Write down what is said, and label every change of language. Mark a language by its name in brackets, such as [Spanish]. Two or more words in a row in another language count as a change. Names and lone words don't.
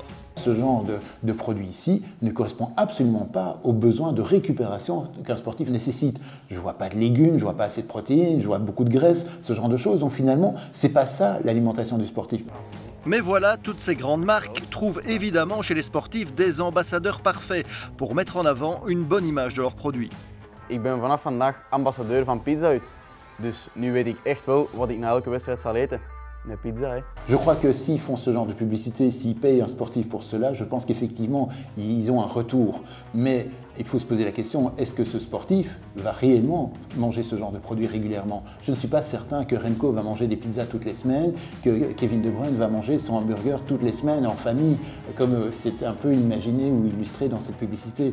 [French] Ce genre de produit ici ne correspond absolument pas aux besoins de récupération qu'un sportif nécessite. Je ne vois pas de légumes, je ne vois pas assez de protéines, je vois beaucoup de graisse, ce genre de choses. Donc finalement, ce n'est pas ça l'alimentation du sportif. Mais voilà, toutes ces grandes marques trouvent évidemment chez les sportifs des ambassadeurs parfaits pour mettre en avant une bonne image de leurs produits. [Dutch] Ik ben vanaf vandaag ambassadeur van Pizza Hut. Dus nu weet ik echt wel wat ik na elke wedstrijd zal eten. [French] Une pizza, hein. Je crois que s'ils font ce genre de publicité, s'ils payent un sportif pour cela, je pense qu'effectivement, ils ont un retour. Mais il faut se poser la question, est-ce que ce sportif va réellement manger ce genre de produit régulièrement? Je ne suis pas certain que Remco va manger des pizzas toutes les semaines, que Kevin De Bruyne va manger son hamburger toutes les semaines en famille, comme c'est un peu imaginé ou illustré dans cette publicité.